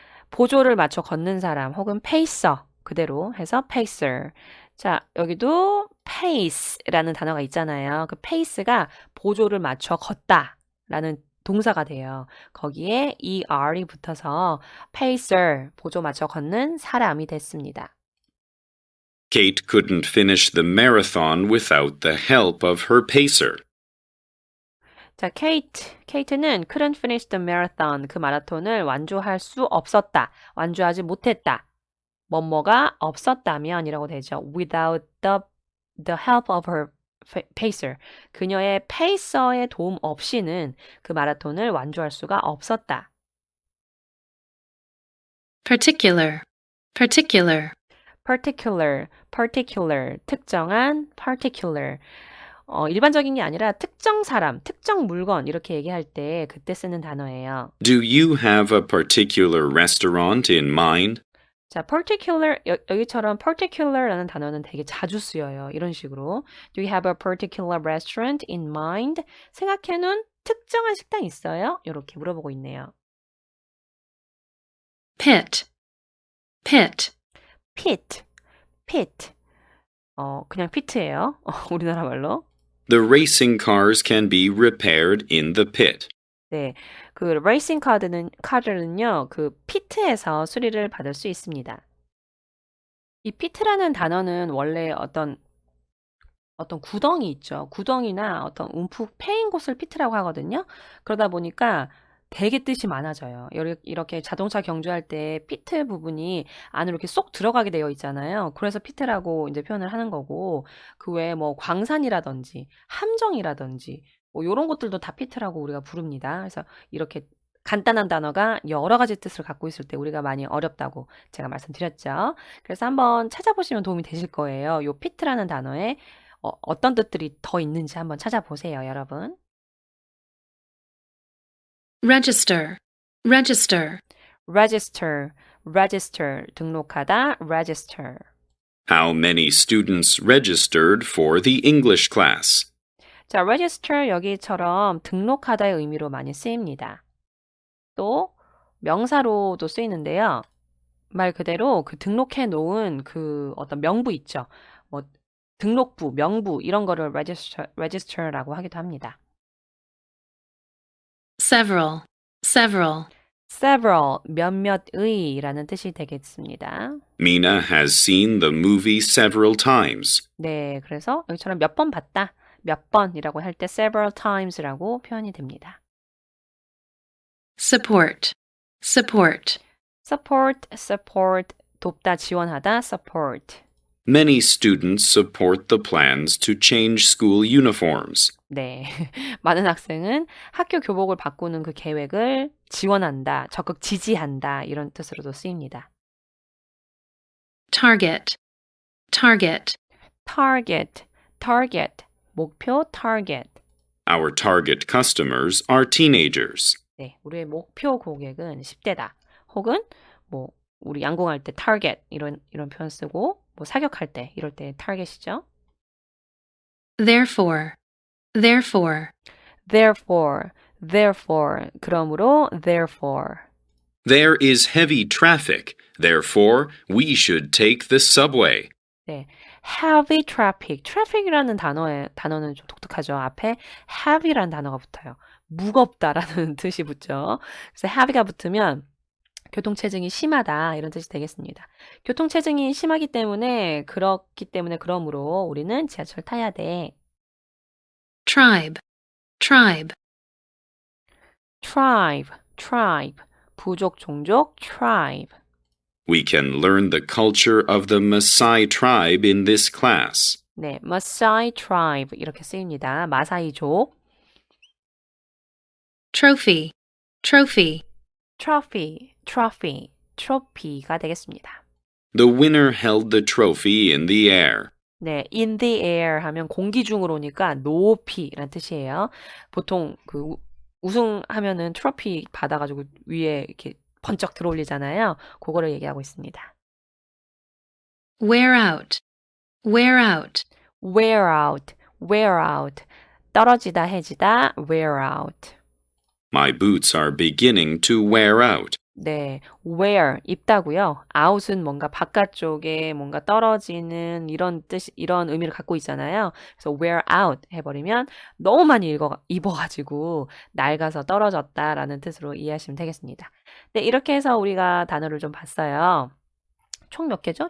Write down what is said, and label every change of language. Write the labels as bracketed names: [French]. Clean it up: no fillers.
[Korean] 보조를 맞춰 걷는 사람 혹은 pacer 그대로 해서 pacer. 자, 여기도 pace라는 단어가 있잖아요. 그 pace가 보조를 맞춰 걷다라는 동사가 돼요. 거기에 er이 붙어서 pacer, 보조 맞춰 걷는 사람이 됐습니다. [English] Kate couldn't finish the marathon without the help of her pacer. [Korean] 자, Kate는 [English] couldn't finish the marathon, [Korean] 그 마라톤을 완주할 수 없었다, 완주하지 못했다. 뭐뭐가 없었다면이라고 되죠. [English] Without the help of her pacer. [Korean] 그녀의 페이서의 도움 없이는 그 마라톤을 완주할 수가 없었다. [English] Particular. Particular. particular, [Korean] 특정한, [English] particular. [Korean] 일반적인 게 아니라 특정 사람, 특정 물건 이렇게 얘기할 때 그때 쓰는 단어예요. [English] Do you have a particular restaurant in mind? [Korean] 자, particular, 여기처럼 particular라는 단어는 되게 자주 쓰여요. 이런 식으로. [English] Do you have a particular restaurant in mind? [Korean] 생각해놓은 특정한 식당 있어요? 이렇게 물어보고 있네요. [English] Pit. Pit. [Korean] pit. 그냥 pit예요. 우리나라 말로. [English] The racing cars can be repaired in the pit. [Korean] 네, 그 레이싱 카드는요, 그 피트에서 수리를 받을 수 있습니다. 이 피트라는 단어는 원래 어떤 구덩이 있죠. 구덩이나 어떤 움푹 패인 곳을 피트라고 하거든요. 그러다 보니까 되게 뜻이 많아져요. 이렇게 자동차 경주할 때 피트 부분이 안으로 이렇게 쏙 들어가게 되어 있잖아요. 그래서 피트라고 이제 표현을 하는 거고, 그 외에 뭐 광산이라든지 함정이라든지 뭐 이런 것들도 다 피트라고 우리가 부릅니다. 그래서 이렇게 간단한 단어가 여러 가지 뜻을 갖고 있을 때 우리가 많이 어렵다고 제가 말씀드렸죠. 그래서 한번 찾아보시면 도움이 되실 거예요. 요 피트라는 단어에 어떤 뜻들이 더 있는지 한번 찾아보세요, 여러분. [English] Register. Register. register, register, [Korean] 등록하다, [English] register. How many students registered for the English class? [Korean] 자, register 여기처럼 등록하다의 의미로 많이 쓰입니다. 또 명사로도 쓰이는데요. 말 그대로 그 등록해 놓은 그 어떤 명부 있죠. 뭐 등록부, 명부 이런 거를 register라고 하기도 합니다. [English] Several. Several. [Korean] several, 몇몇의라는 뜻이 되겠습니다. [English] Mina has seen the movie several times. [Korean] 네, 그래서 여기처럼 몇 번 봤다, 몇 번이라고 할 때 [English] several times [Korean] 라고 표현이 됩니다. [English] Support. Support. support, support, [Korean] 돕다, 지원하다, [English] support. Many students support the plans to change school uniforms. [Korean] 네, 많은 학생은 학교 교복을 바꾸는 그 계획을 지원한다, 적극 지지한다 이런 뜻으로도 쓰입니다. [English] Target. Target. target, target, [Korean] 목표, [English] target. Our target customers are teenagers. [Korean] 네, 우리의 목표 고객은 10대다. 혹은 뭐 우리 양궁할 때 target 이런 표현 쓰고 뭐 사격할 때 이럴 때 target이죠. [English] Therefore. Therefore. therefore, therefore, [Korean] 그러므로 [English] therefore. There is heavy traffic. Therefore, we should take the subway. [Korean] 네, [English] heavy traffic, [Korean] traffic이라는 단어는 좀 독특하죠. 앞에 heavy라는 단어가 붙어요. 무겁다라는 뜻이 붙죠. 그래서 heavy가 붙으면 교통체증이 심하다 이런 뜻이 되겠습니다. 교통체증이 심하기 때문에 그러므로 우리는 지하철 타야 돼. [English] Tribe. Tribe. tribe, tribe, [Korean] 부족, 종족, [English] tribe. We can learn the culture of the Maasai tribe in this class. [Korean] 네, Maasai tribe 이렇게 쓰입니다. 마사이족. [English] Trophy. Trophy. trophy, trophy, trophy가 [Korean] 되겠습니다. [English] The winner held the trophy in the air. [Korean] 네, [English] in the air [Korean] 하면 공기 중으로 오니까 높이라는 뜻이에요. 보통 그 우승하면은 트로피 받아가지고 위에 이렇게 번쩍 들어올리잖아요. 그거를 얘기하고 있습니다. [English] Wear out. Wear out. wear out, wear out, [Korean] 떨어지다, 해지다, [English] wear out. My boots are beginning to wear out. [Korean] 네, wear, 입다고요. out은 뭔가 바깥쪽에 뭔가 떨어지는 이런 의미를 갖고 있잖아요. 그래서 wear out 해버리면 너무 많이 입어가지고 낡아서 떨어졌다라는 뜻으로 이해하시면 되겠습니다. 네, 이렇게 해서 우리가 단어를 좀 봤어요. 총 몇 개죠?